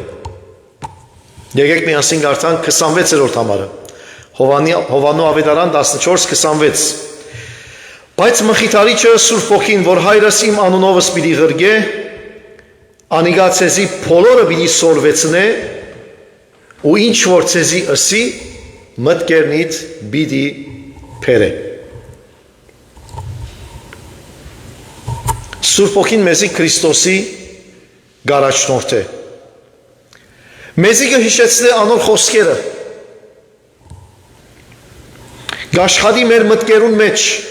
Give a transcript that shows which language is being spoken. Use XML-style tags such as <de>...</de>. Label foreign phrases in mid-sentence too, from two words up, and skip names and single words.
<hy>Եկեք միասին կարդանք 26-րդ համարը։ Հովաննու ավետարան 14:26։ Բայց մխիթարիչը Սուրբ Հոգին, որ հայրս իմ անունովս պիտի ղրգե, անիգա ցեզի բոլորը պիտի սորվեցնե, ու ինչ որ ցեզի ըսի, մտքերնիդ պիտի փերե։ Սուրբ Հոգին մեզի Քրիստոսի գարաչնորդ է։ Մեզի կհիշեցնե անոր խոսքերը։ Գաշխատի մեր մտքերուն մեջ</hy>